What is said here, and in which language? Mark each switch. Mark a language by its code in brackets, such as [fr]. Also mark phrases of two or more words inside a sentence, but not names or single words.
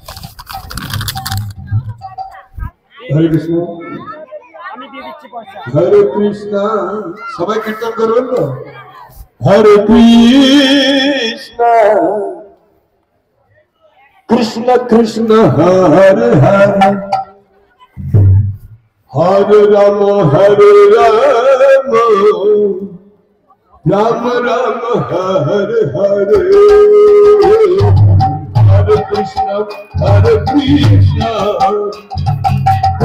[bn] হরে কৃষ্ণ। আমি দিয়ে দিচ্ছি পয়সা। হরে কৃষ্ণ। সবাই কীর্তন করবেন তো? হরে কৃষ্ণ কৃষ্ণ কৃষ্ণ হরে হরে হরে রাম রাম রাম হরে হরে। হরে কৃষ্ণ